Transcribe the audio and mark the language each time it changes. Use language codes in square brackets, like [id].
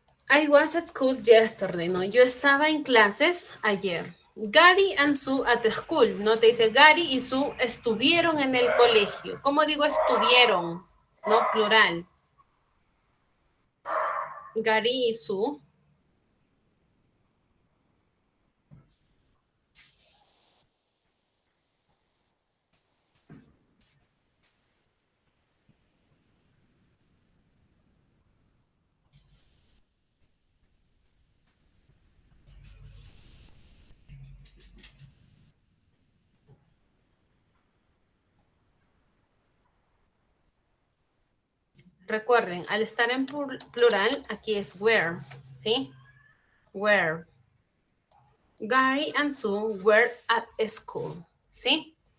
[en] I was at school yesterday, ¿no? [es] Yo estaba en clases ayer. [en] Gary and Sue at school, [es] ¿no? Te dice Gary y Sue estuvieron en el colegio. ¿Cómo digo estuvieron? ¿No? Plural. Gary y Sue. Recuerden, al estar en plural, aquí es were, ¿sí? [en] Were. Gary and Sue were at school, ¿sí?